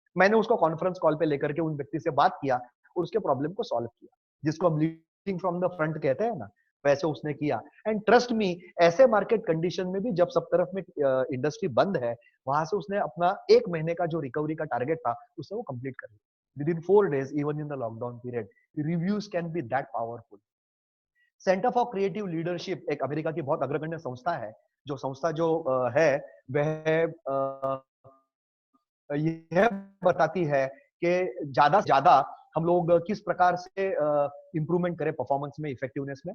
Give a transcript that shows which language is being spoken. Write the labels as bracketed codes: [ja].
[hi] मैंने उसको conference call पे लेकर के उन व्यक्ति से बात किया और उसके प्रॉब्लम को सॉल्व किया, जिसको हम [en] leading from the front [hi] कहते हैं ना, वैसे उसने किया. एंड ट्रस्ट मी, ऐसे मार्केट कंडीशन में भी जब सब तरफ में इंडस्ट्री बंद है, वहां से उसने अपना 1 महीने का जो रिकवरी का टारगेट था उसने वो कंप्लीट कर लिया [en] within 4 days even in the lockdown period. Reviews can be that powerful. [hi] Centre for creative leadership एक अमेरिका की बहुत अग्रगण्य संस्था है. जो संस्था जो है वह यह बताती है कि ज्यादा से ज्यादा हम लोग किस प्रकार से इंप्रूवमेंट करें परफॉर्मेंस में, इफेक्टिवनेस में.